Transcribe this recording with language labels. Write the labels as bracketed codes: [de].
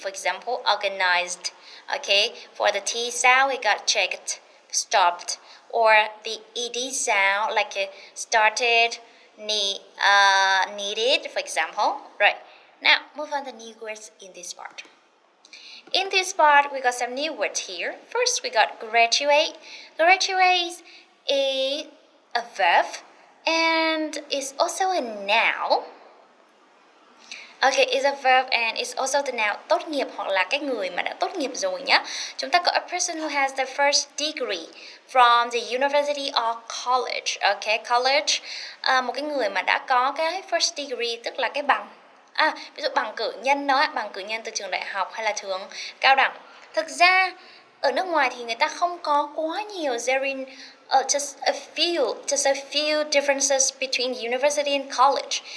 [en] For example, organized. Okay, for the T sound, we got checked, stopped, or the ed sound started, needed, for example. Right. Now, move on to new words in this part. In this part, we got some new words here. First, we got graduate. Graduate is a verb and is also a noun. Okay, is a verb and it's also the noun [vi] tốt nghiệp hoặc là cái người mà đã tốt nghiệp rồi nhá. Chúng ta có [en] a person who has the first degree from the university or college. Okay, college. [vi] Một cái người mà đã có cái first degree tức là cái bằng. Ví dụ bằng cử nhân đó, bằng cử nhân từ trường đại học hay là trường cao đẳng. Thực ra ở nước ngoài thì người ta không có quá nhiều [en] just a few differences between university and college.